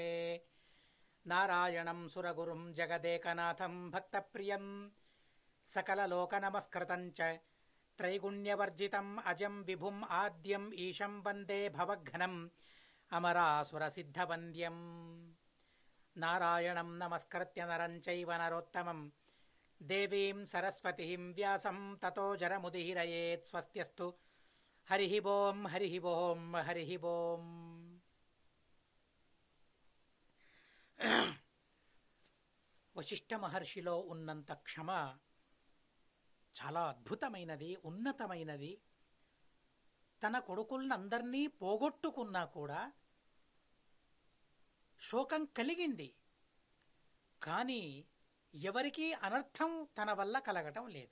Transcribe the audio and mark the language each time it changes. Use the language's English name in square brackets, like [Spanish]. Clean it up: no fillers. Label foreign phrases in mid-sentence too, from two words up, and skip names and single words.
[Sanskrit] नारायणं सुरगुरुं जगदेकनाथं भक्तप्रियं सकललोकनमस्कृतं च त्रैगुण्यवर्जितम् अजं विभुम् आद्यम् ईशं वन्दे भवघ्नम् अमरासुरसिद्धवन्द्यं। नारायणं नमस्कृत्य नरं चैव नरोत्तमं देवीं सरस्वतीं व्यासं ततो जरमुदीरयेत्। स्वस्त्यस्तु हरिः ओं हरिः ओं हरिः ओं। [Telugu] వశిష్ఠ మహర్షిలో ఉన్నంత క్షమ చాలా అద్భుతమైనది, ఉన్నతమైనది. తన కొడుకులందరినీ పోగొట్టుకున్నా కూడా శోకం కలిగింది, కానీ ఎవరికీ అనర్థం తన వల్ల కలగటం లేదు.